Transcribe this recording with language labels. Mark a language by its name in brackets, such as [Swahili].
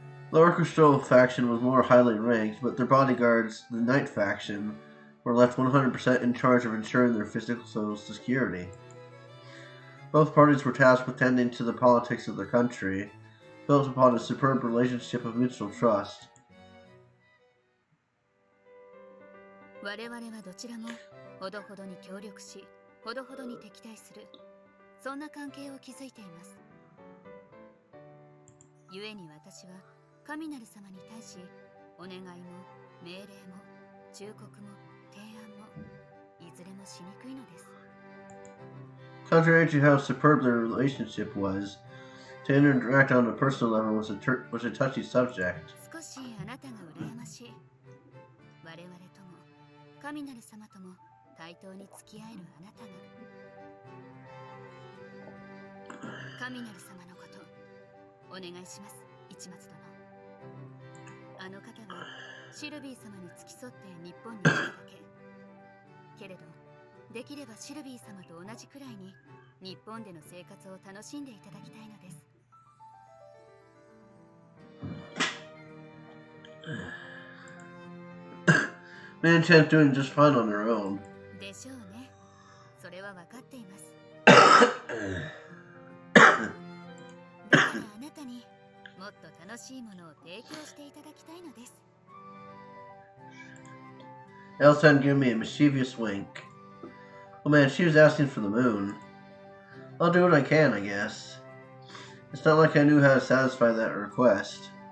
[English] The orchestral faction was more highly ranked, but their bodyguards, the Knight faction, were left 100% in charge of ensuring their physical security. Both parties were tasked with tending to the politics of their country, built upon a superb relationship of mutual trust. [Japanese] 我々はどちらもほどほどに協力し、ほどほどに敵対する、そんな関係を築いています。故に私は神なる様に対し、お願いも命令も忠告も提案もいずれもしにくいのです。 [English] Contrary to how superb their relationship was, to interact on a personal level was a touchy subject. [Japanese] 少しあなたが羨ましい。我々とも神なる様とも対等に付き合えるあなたが。神なる様のこと、お願いします、市松殿。あの方はシルビー様に付き添って日本に来ただけ。けれど、できればシルビー様と同じくらいに日本での生活を楽しんでいただきたいのです。 [English] Mina-chan's doing just fine on her own. [Japanese] でしょうね。それは分かっています。だからあなたにもっと楽しいものを提供していただきたいのです。 [English] Elsan gave me a mischievous wink. Oh man, she was asking for the moon. I'll do what I can, I guess. It's not like I knew how to satisfy that request.